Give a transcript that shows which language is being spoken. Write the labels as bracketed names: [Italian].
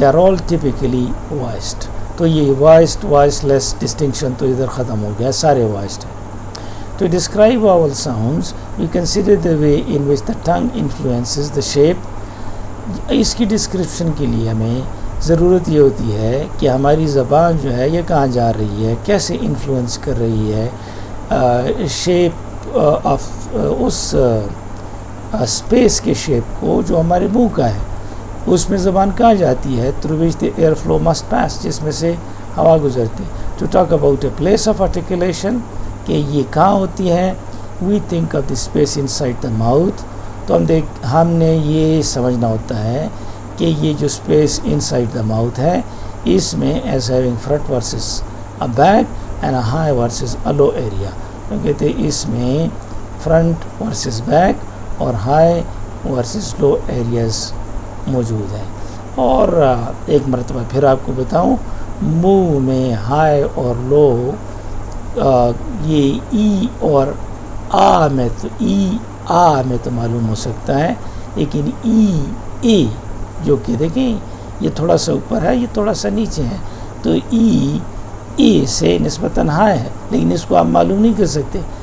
[English] They are all typically voiced. [Urdu] تو یہ voiced voice لیس distinction تو ادھر ختم ہو گیا، سارے وائسڈ ہیں. [English] To describe vowel sounds, we consider the way in which the tongue influences the shape. [Urdu] اس کی ڈسکرپشن کے لیے ہمیں ضرورت یہ ہوتی ہے کہ ہماری زبان جو ہے یہ کہاں جا رہی ہے، کیسے انفلوئنس کر رہی ہے شیپ آف اس اسپیس کے شیپ کو جو ہمارے منہ کا ہے، اس میں زبان کہاں جاتی ہے. [English] through which the air flow must pass، [Urdu] جس میں سے ہوا گزرتی. [English] to talk about a place of articulation، [Urdu] کہ یہ کہاں ہوتی ہے. [English] we think of the space inside the mouth، [Urdu] تو ہم نے یہ سمجھنا ہوتا ہے کہ یہ جو اسپیس [English] inside the mouth [Urdu] ہے اس میں [English] as having front versus a back and a high versus a low area. [Urdu] تو کہتے ہیں اس میں فرنٹ ورسز بیک اور ہائی ورسز لو ایریاز موجود ہیں. اور ایک مرتبہ پھر آپ کو بتاؤں، منہ میں ہائی اور لو یہ ای اور آ میں تو میں تو معلوم ہو سکتا ہے، لیکن ای اے جو کہ دیکھیں یہ تھوڑا سا اوپر ہے، یہ تھوڑا سا نیچے ہے، تو ای اے سے نسبتاً ہائی ہے، لیکن اس کو آپ معلوم نہیں کر سکتے.